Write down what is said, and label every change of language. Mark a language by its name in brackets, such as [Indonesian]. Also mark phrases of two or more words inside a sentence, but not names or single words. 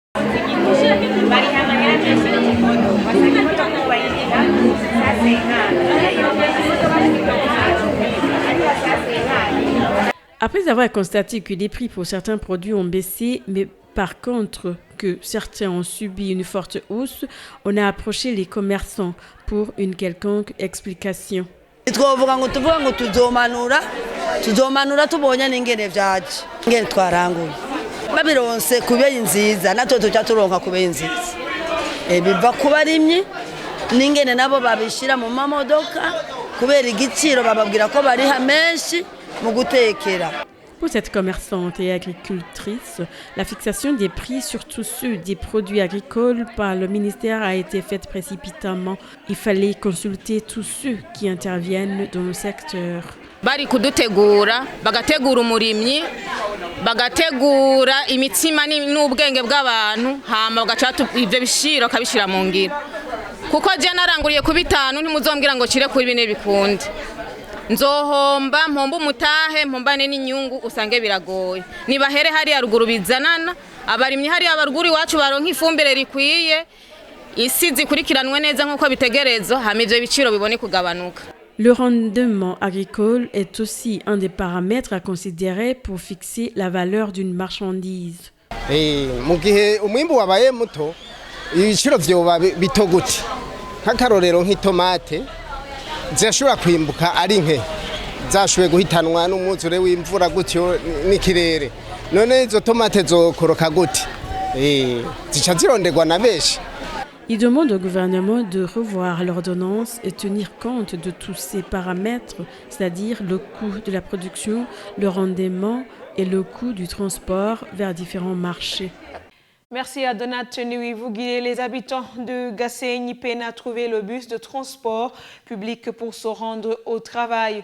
[French] Après avoir constaté que les prix pour certains produits ont baissé, mais par contre que certains ont subi une forte hausse, on a approché les commerçants pour une quelconque explication. [Rundi] Twovuga ngo tuvuga ngo tuzomanura tubonye n'ingene vyaje ngene twaranguye babironse kubeye nziza natwe tuca turonka kubeye nziza biva kubarimyi n'ingene nabo babishira mu mamodoka kubera igiciro bababwira ko bari hamenshi mu gutekera. [French] Pour cette commerçante et agricultrice, la fixation des prix, surtout ceux des produits agricoles, par le ministère a été faite précipitamment. Il fallait consulter tous ceux qui interviennent dans le secteur. [Rundi] Bari kudutegura bagategura umurimyi bagategura imitsima n'ubwenge bw'abantu hama bagaca ivyo bishiro kabishira mu ngiro kuko je naranguriye ku 5 ntimuzombwira ngo cire kuri 4 bikunde nzohomba mpomba umutahe mpombane n'inyungu usange biragoye nibahere hari ya ruguru bizanana abarimyi hari abaruguru iwacu baronka ifumbire rikwiye isi zikurikiranwe neza nkuko bitegerezo hama ivyo biciro bibone kugabanuka. [French] Le rendement agricole est aussi un des paramètres à considérer pour fixer la valeur d'une marchandise. [Rundi] mu gihe umwimbu wabaye muto ibiciro vyoba bito gute nk'akarorero nk'itomate zirashobora kwimbuka ari nke zashoboye guhitanwa n'umwuzure w'imvura gutyo n'ikirere none izo tomate zokoroka gute zica zironderwa na benshi. [French] Il demande au gouvernement de revoir l'ordonnance et tenir compte de tous ces paramètres, c'est-à-dire le coût de la production, le rendement et le coût du transport vers différents marchés. Merci à Donat Nui. Vous guidez les habitants de Gasseigne peinent à trouver le bus de transport public pour se rendre au travail.